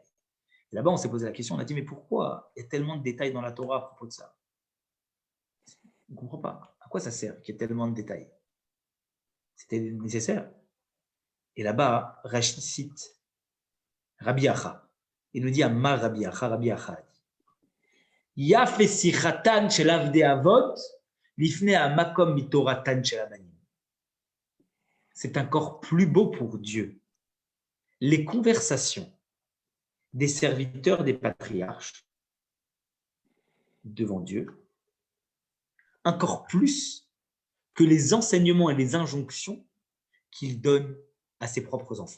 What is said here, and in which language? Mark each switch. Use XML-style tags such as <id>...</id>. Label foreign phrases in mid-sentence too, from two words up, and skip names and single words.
<fr>Et là-bas, on s'est posé la question, on a dit, mais pourquoi il y a tellement de détails dans la Torah à propos de ça? On ne comprend pas. À quoi ça sert qu'il y ait tellement de détails? C'était nécessaire. Et là-bas, Rachid cite Rabbi Acha. Il nous dit</fr> <he>אמר רבי אחא dit יפה שיחתן של עבדי אבות לפני המקום מתורתן של הבנים.</he> <fr>C'est encore plus beau pour Dieu. Les conversations des serviteurs des patriarches devant Dieu, encore plus que les enseignements et les injonctions qu'il donne à ses propres enfants.</fr>